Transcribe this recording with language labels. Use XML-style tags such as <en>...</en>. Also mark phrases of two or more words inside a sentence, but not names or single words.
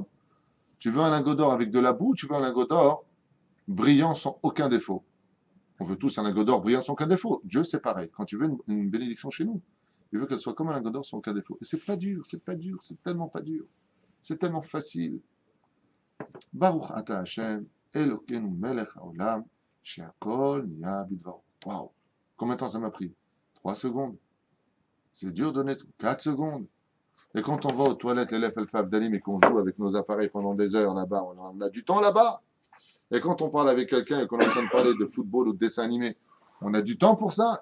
<fr>Tu veux un lingot d'or avec de la boue, tu veux un lingot d'or brillant sans aucun défaut. On veut tous un lingot d'or brillant sans aucun défaut. Dieu, c'est pareil. Quand tu veux une bénédiction chez nous, il veut qu'elle soit comme un lingot d'or sans aucun défaut. Et c'est pas dur, c'est tellement pas dur. C'est tellement facile.</fr> <he>ברוך אתה השם אלוקינו מלך העולם שהכל נהיה בדברו.</he> <fr>Waouh! Combien de temps ça m'a pris? 3 secondes. C'est dur de donner 4 secondes. Et quand on va aux toilettes, l'élève Alphav d'Alim et qu'on joue avec nos appareils pendant des heures là-bas, on a du temps là-bas. Et quand on parle avec quelqu'un et qu'on est en train de parler de football ou de dessin animé, on a du temps pour ça.</fr>